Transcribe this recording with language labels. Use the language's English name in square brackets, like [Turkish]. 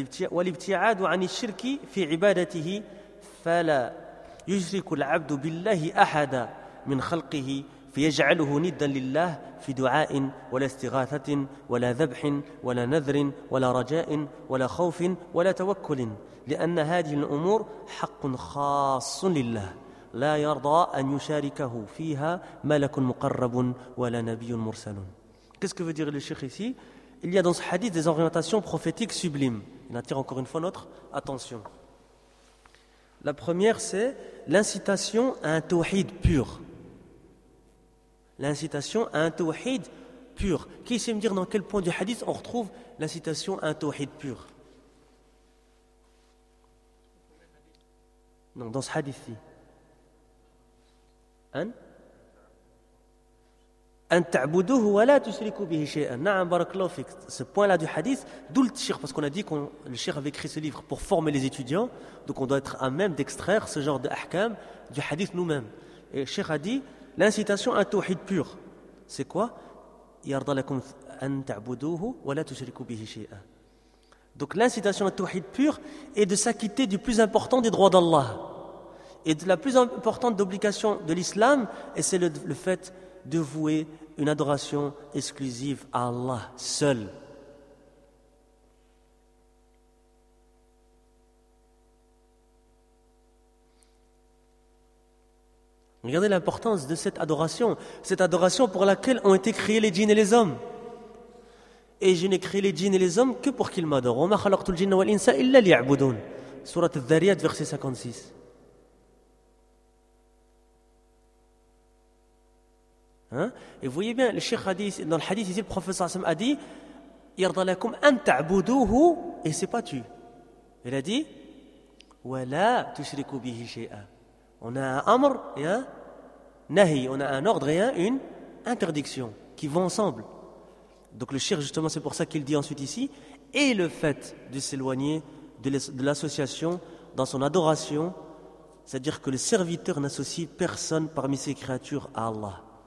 [Arabic] والابتعاد عن الشرك في عبادته فلا يشرك العبد بالله أحدا من خلقه فيجعله ندا لله في دعاء ولا استغاثة ولا ذبح ولا نذر ولا رجاء ولا خوف ولا توكل لأن هذه الأمور حق خاص لله لا يرضى أن يشاركه فيها ملك مقرب ولا نبي مرسل. [French] Qu'est-ce que veut dire le cheikh ici? Il y a dans ce hadith des orientations prophétiques sublimes. Il attire encore une fois notre attention. La première, c'est l'incitation à un tawhid pur. L'incitation à un tawhid pur. Qui sait me dire dans quel point du hadith on retrouve l'incitation à un tawhid pur? Non, dans ce hadith-ci. Hein? [Arabic] أن تعبدوه ولا تشركوا به شيئا نعم بارك الله فيك. [French] Ce point là du hadith, d'où le cheikh, parce qu'on a dit que le cheikh avait écrit ce livre pour former les étudiants, donc on doit être à même d'extraire ce genre d'ahkam du hadith nous-mêmes. Et le cheikh a dit l'incitation à un tawhid pur, c'est quoi? [Arabic] يرضى لكم أن تعبدوه ولا تشركوا به شيئا. [French] Donc l'incitation à un tawhid pur est de s'acquitter du plus important des droits d'Allah et de la plus importante obligation de l'islam, et c'est le fait de vouer une adoration exclusive à Allah seul. Regardez l'importance de cette adoration pour laquelle ont été créés les djinns et les hommes. Et je n'ai créé les djinns et les hommes que pour qu'ils m'adorent. [Arabic] وَمَا خَلَقْتُ الْجِنَّ وَالْإِنْسَ إِلَّا لِيَعْبُدُونَ [French] Surat al-Dhariyat, verset 56. Hein? Et vous voyez bien, le Cheikh a dit, dans le hadith ici, le prophète Sassam a dit [Arabic] يَرْضَ لَكُمْ أَن تَعْبُدُوهُ [French] Et c'est pas tu. Il a dit [Arabic] وَلَا تُشْرِكُوا بِهِ شَيْئًا. [French] On a un amr et un nahi. On a un ordre et une interdiction qui vont ensemble. Donc le shirk, justement, c'est pour ça qu'il dit ensuite ici, et le fait de s'éloigner de l'association dans son adoration, c'est-à-dire que le serviteur n'associe personne parmi ses créatures à Allah.